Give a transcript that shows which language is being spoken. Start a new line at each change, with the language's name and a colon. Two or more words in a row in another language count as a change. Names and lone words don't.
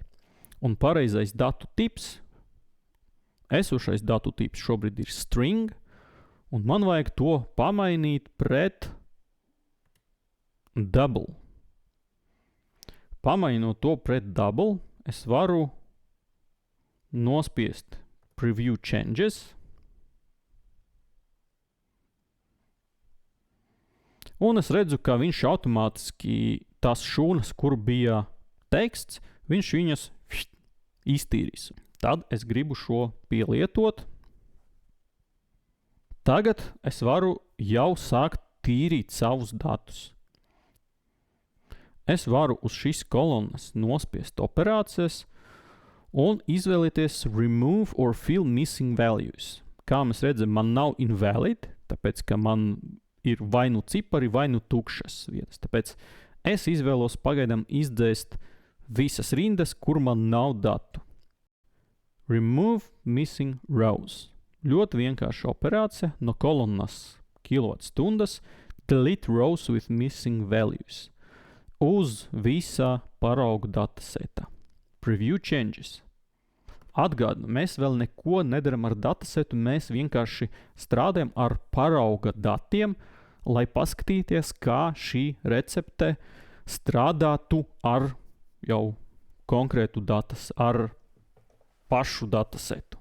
Latvian: Un pareizais datu tips, esošais datu tips šobrīd ir string, un man vajag to pamainīt pret double. Pamainot to pret double, es varu nospiest
English: preview changes.
Latvian: Un es redzu, ka viņš automātiski tās šūnas, kur bija teksts, viņš viņas iztīrīs. Tad es gribu šo pielietot. Tagad es varu jau sākt tīrīt savus datus. Es varu uz šīs kolonas nospiest operācijas un izvēlēties
English: remove or fill missing values.
Latvian: Kā mēs redzam, man nav invalid, tāpēc, ka man ir vai nu cipari, vai nu tukšas vietas. Tāpēc es izvēlos pagaidām izdzēst visas rindas, kur man nav datu.
English: Remove missing rows.
Latvian: Ļoti vienkārša operācija no kolonas kilovatstundas
English: delete rows with missing values
Latvian: uz visā parauga dataseta.
English: Preview changes.
Latvian: Atgādinu, mēs vēl neko nedaram ar datasetu, mēs vienkārši strādājam ar parauga datiem, lai paskatīties, kā šī recepte strādātu ar jau konkrētu ar pašu datasetu.